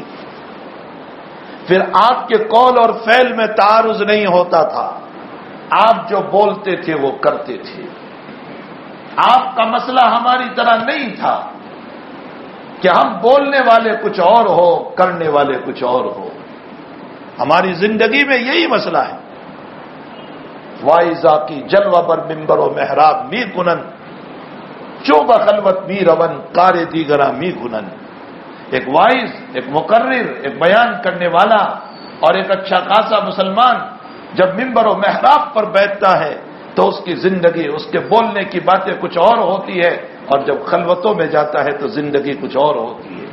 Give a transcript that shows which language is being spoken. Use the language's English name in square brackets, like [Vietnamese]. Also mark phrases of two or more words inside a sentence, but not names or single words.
[Urdu] پھر آپ کے قول اور فعل میں تعارض نہیں ہوتا تھا، آپ جو بولتے تھے وہ کرتے تھے۔ آپ کا مسئلہ ہماری طرح نہیں تھا کہ ہم بولنے والے کچھ اور ہو، کرنے والے کچھ اور ہو۔ ہماری زندگی میں یہی مسئلہ ہے۔ [Persian] وائزا کی جلوہ بر ممبر و محراب می کنن، چوبہ خلوت می رون کار دیگرہ می کنن۔ [Urdu] ایک وائز، ایک مقرر، ایک بیان کرنے والا اور ایک اچھا خاصا مسلمان جب ممبر و محراب پر بیٹھتا ہے تو اس کی زندگی، اس کے بولنے کی باتیں کچھ اور ہوتی ہے، اور جب خلوتوں میں جاتا ہے تو زندگی کچھ اور ہوتی ہے۔